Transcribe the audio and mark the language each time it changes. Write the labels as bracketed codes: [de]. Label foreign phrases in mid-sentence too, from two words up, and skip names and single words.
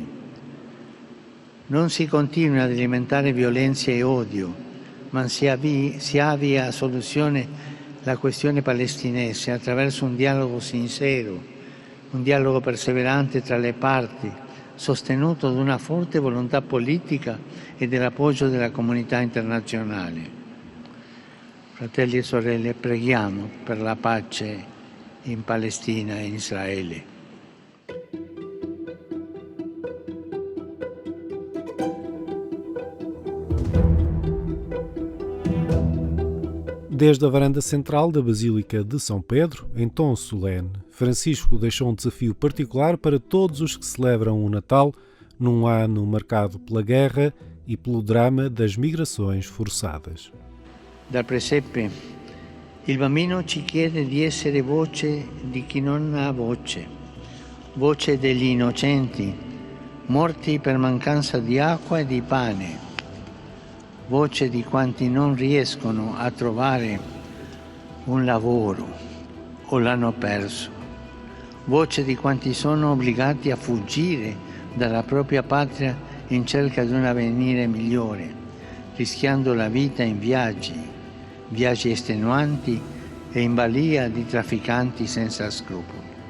[it] Non si continua ad alimentare violenza e odio, ma si avvia a soluzione la questione palestinese attraverso un dialogo sincero, un dialogo perseverante tra le parti, sostenuto da una forte volontà politica e dell'appoggio della comunità internazionale. Fratelli e sorelle, preghiamo per la pace in Palestina e in Israele. [pt] Desde a varanda central da Basílica de São Pedro, em tom solene, Francisco deixou um desafio particular para todos os que celebram o Natal num ano marcado pela guerra e pelo drama das migrações forçadas. [it] Dal presepe, il bambino ci chiede di essere voce di chi non ha voce, voce degli innocenti, morti per mancanza di acqua e di pane, voce di quanti non riescono a trovare un lavoro o l'hanno perso, voce di quanti sono obbligati a fuggire dalla propria patria in cerca di un avvenire migliore, rischiando la vita in viaggi estenuanti e in balia di trafficanti senza scrupoli.